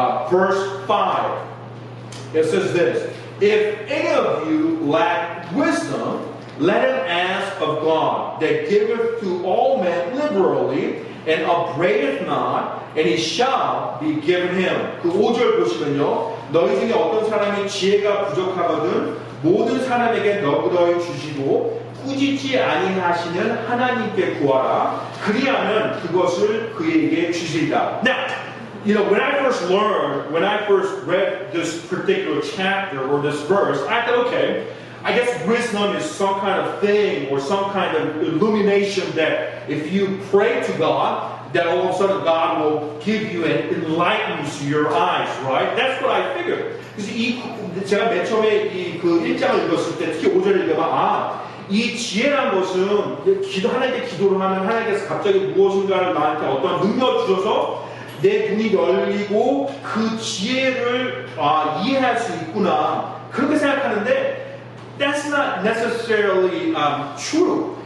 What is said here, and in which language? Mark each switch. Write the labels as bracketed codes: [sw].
[en] Verse 5, it says this: if any of you lack wisdom, let him ask of God, that giveth to all men liberally, and upbraideth not, and he shall be given him. [ko] 그 5절 보시면요, 너희 중에 어떤 사람이 지혜가 부족하거든 모든 사람에게 너그러이 주시고 꾸짖지 아니하시는 하나님께 구하라. 그리하면 그것을 그에게 주시리라. [en] Now, when I first read this particular chapter or this verse, I thought, okay, I guess wisdom is some kind of thing or some kind of illumination that if you pray to God, that all of a sudden God will give you and enlightens your eyes, right? That's what I figured. [ko] 그래서 제가 맨 처음에 그 1장을 읽었을 때 특히 5절을 읽으면 이 지혜란 것은 하나님께 기도를 하면 하나님께서 갑자기 무엇인가를 나한테 어떤 능력을 주셔서 내 눈이 열리고 그 지혜를 이해할 수 있구나 그렇게 생각하는데 [en] That's not necessarily true.